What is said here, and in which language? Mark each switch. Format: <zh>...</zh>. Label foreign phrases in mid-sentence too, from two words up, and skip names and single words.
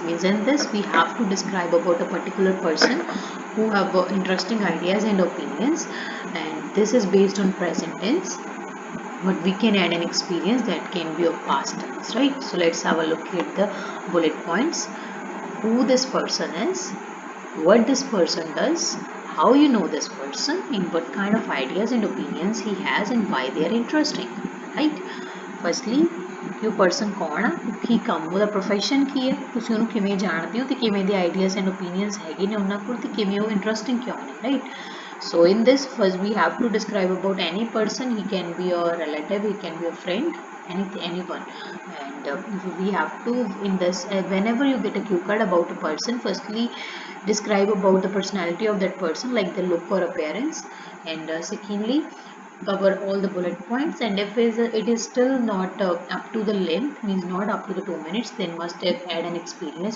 <en>Means in this we have to describe about a particular person who have interesting ideas and opinions, and this is based on present tense, but we can add an experience that can be of past tense, right? So let's have a look at the bullet points. Who this person is, what this person does, how you know this person, and what kind of ideas and opinions he has and why they are interesting, right? Firstly,</en> <pa>ਇਹ person ਕੌਣ ਆ, ਕੀ ਕੰਮ ਉਹਦਾ, profession ਕੀ ਹੈ, ਤੁਸੀਂ ਉਹਨੂੰ ਕਿਵੇਂ ਜਾਣਦੇ ਹੋ ਤੇ ਕਿਵੇਂ ਦੇ</pa> <en>ideas and opinions</en> <pa>ਹੈਗੇ ਨੇ ਉਹਨਾਂ ਕੋਲ ਤੇ ਕਿਵੇਂ ਉਹ interesting ਕਿਉਂ ਨੇ,</pa> <en>right? So in this, first we have to describe about any person. He can be a relative, he can be a friend, anyone. And we have to, in this, whenever you get a cue card about a person, firstly describe about the personality of that person, like the look or appearance, and secondly cover all the bullet points, and if it is still not up to the length, means not up to the 2 minutes, then must add an experience.</en>